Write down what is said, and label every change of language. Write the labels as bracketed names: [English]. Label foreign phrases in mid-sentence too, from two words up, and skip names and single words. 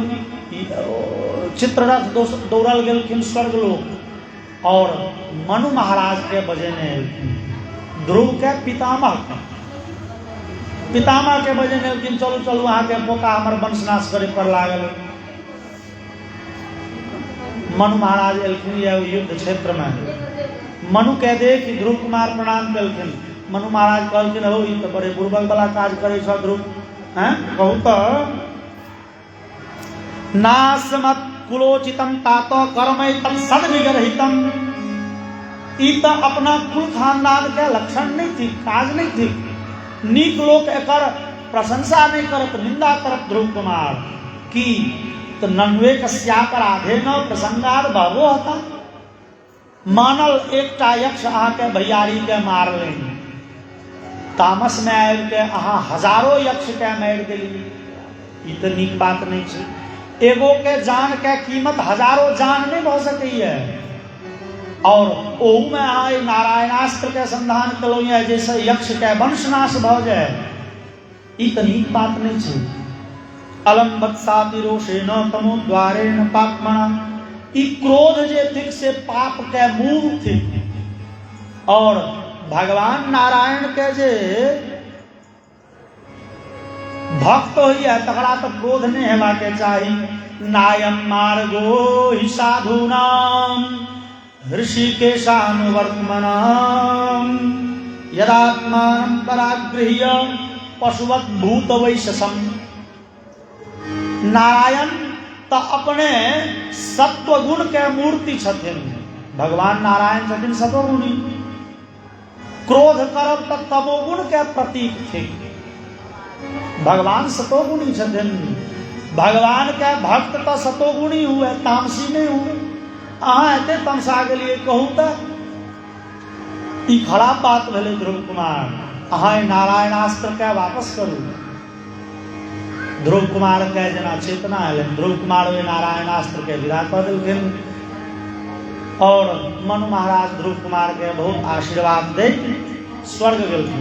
[Maithili] चित्ररथ दौड़ल गेलखिन स्वर्गलोक और मनु महाराज के बजेने एलखिन, ध्रुव के पितामह के बजेने एलखिन, चलू चलू अहाँ के पोता हमर वंशनाश करे पर लागल। मनु महाराज एलखिन युद्ध क्षेत्र में, मनु कह दे कि ध्रुव कुमार प्रणाम केलखिन। मनु महाराज कहलखिन हो ई तो बड़े बुर्बक वाला काज करे छ ध्रुव, हैं कहू तो [Sanskrit] नासमत कुलोचितम तात कर्मय तम सद्विगरहितम। [Maithili] ई तो अपना कुल खानदान के लक्षण नहीं थी, काज नहीं थी। नीक लोक एकर प्रशंसा नहीं करत, निंदा करत ध्रुव कुमार की तो [Sanskrit] नन्वे कस्यापर आधे न प्रसंगार बाबो हता। [Maithili] मानल एकटा यक्ष अहाँ के भैयारी के मार लेंगे, तामस में आबि के अहाँ हजारों यक्ष के मारि देली, ई तो नीक बात नहीं छै। एगो के जान के कीमत हजारों जान नहीं भ सकैए, और ओहू में अहाँ नारायणास्त्र के संधान कलौ जैसे यक्ष के वंशनाश भ जाए, ई तो नीक बात नहीं छै। [Sanskrit] अलम वत्साति रोषेण तमो द्वारेण पापमणा। [Maithili] ई क्रोध जे थिक से पाप के मूल थिक, और भगवान नारायण के जे भक्त होइए तकरा तो क्रोध नहीं हेबा के चाही। [Sanskrit] नायम मार्गो हि साधूनाम ऋषिकेशानुवर्तमनाम यदात्मानं परागृह्य पशुवत भूत वैशसम। [Maithili] नारायण तो अपने सत्वगुण के मूर्ति छथिन, भगवान नारायण छथिन सत्वगुणी। क्रोध करब तो तमोगुण के प्रतीक थे, भगवान सतोगुणी छथिन। भगवान के भक्त तो सतोगुणी हुए, तामसी नहीं हुए। अहाँ एते तमसा गेलिए कहू तो ई खराब बात भेलै ध्रुव कुमार। अहाँ नारायणास्त्र के वापस करू। ध्रुव कुमार के जना चेतना एलनि, ध्रुव कुमार वे नारायणास्त्र के विदा कऽ देलखिन, और मनु महाराज ध्रुव कुमार के बहुत आशीर्वाद दे स्वर्ग गेलखिन।